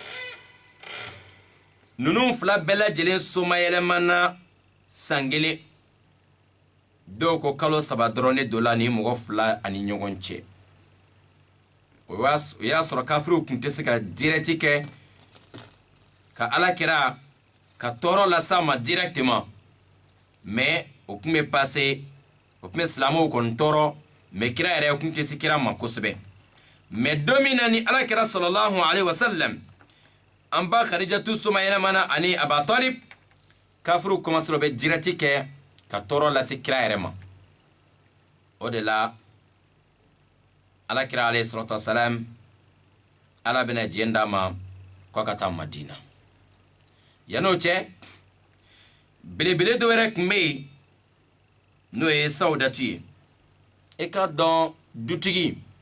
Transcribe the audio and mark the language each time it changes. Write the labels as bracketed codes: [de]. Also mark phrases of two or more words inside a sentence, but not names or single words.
[bm] ninnu fila bɛɛ lajɛlen soma yɛlɛmana san 1 dɔw ko kalo 3 dɔrɔn de dola ni mɔgɔ fila ani ɲɔgɔn cɛ o y'a sɔrɔ kafiriw tun tɛ se ka direct kɛ ka ala kira ka tɔɔrɔ lasa ma [fr] directement mais [bm] o tun bɛ passer o tun bɛ silamɛw kɔni tɔɔrɔ mais kira yɛrɛ tun tɛ se kira ma kosɛbɛ mais don min na ni ala kira [ar] صلى الله عليه وسلم [bm] an ba Khadijatu soma yɛlɛmana ani Aba Talib kafiriw commencera bɛ direct kɛ ka tɔɔrɔ lase kira yɛrɛ ma o de la ala kira [ar] عليه الصلاة والسلام [bm] ala bɛna diɲɛ d'a ma k'a ka taa Madina yan'o cɛ belebele dɔ wɛrɛ tun bɛ yen n'o ye Saudatu ye e ka dɔn dutigi